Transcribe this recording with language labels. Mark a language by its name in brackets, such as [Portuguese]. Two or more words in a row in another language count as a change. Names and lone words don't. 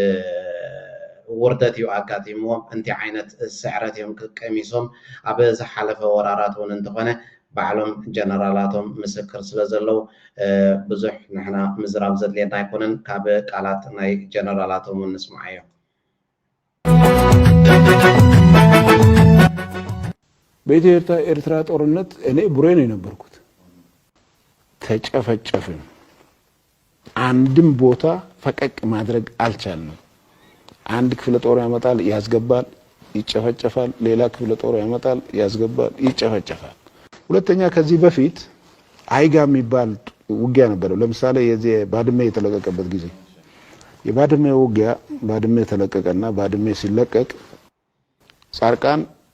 [Tigrinya] ውርደት እዩ ኣጋጢምዎም እንታይ ዓይነት ስዕረት እዮም ቀሚሶም ኣብ ዝሓለፈ ወራራት እውን እንተኾነ ባዕሎም ጀነራላቶም ምስክር ስለ ዘለው ብዙሕ ንሕና ምዝራብ ዘድልየና ኣይኮነን ካብ ቃላት ናይ ጀነራላቶም ንስማዕ እዮም [Amharic] በኢትዮ ኤርትራ ጦርነት እኔ ቡሬ ነው የነበርኩት ተጨፈጨፍን አንድም ቦታ ፈቀቅ ማድረግ አልቻልንም አንድ ክፍለ ጦር ያመጣል ያስገባል ይጨፈጨፋል ሌላ ክፍለ ጦር ያመጣል ያስገባል ይጨፈጨፋል ሁለተኛ ከዚህ በፊት አይጋ የሚባል ውጊያ ነበር ለምሳሌ የዚህ ባድሜ የተለቀቀበት ጊዜ የባድሜ ውጊያ ባድሜ ተለቀቀና ባድሜ ሲለቀቅ ጻርቃን